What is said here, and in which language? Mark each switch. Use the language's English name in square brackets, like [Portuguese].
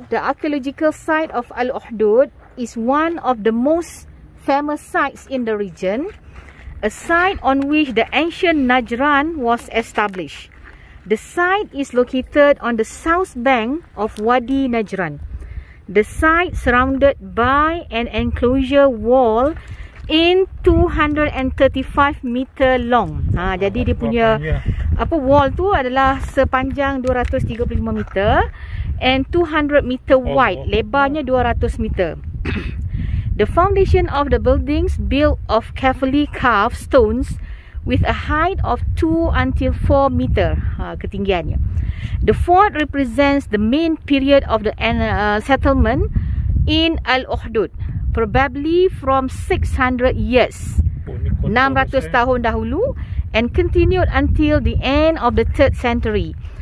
[English] The archaeological site of Al-Uhdud is one of the most famous sites in the region, a site on which the ancient Najran was established. The site is located on the south bank of Wadi Najran. The site surrounded by an enclosure wall in 235 meter long. [Malay] Jadi dia punya wall tu adalah sepanjang 235 meter [English] and 200 meter wide. [Malay] Lebarnya 200 meter. [English] The foundation of the buildings built of carefully carved stones with a height of 2 until 4 meter ketinggiannya. The fort represents the main period of the settlement in Al-Uhdud, probably from 600 years, [Malay] 600 tahun dahulu, [English] and continued until the end of the 3rd century.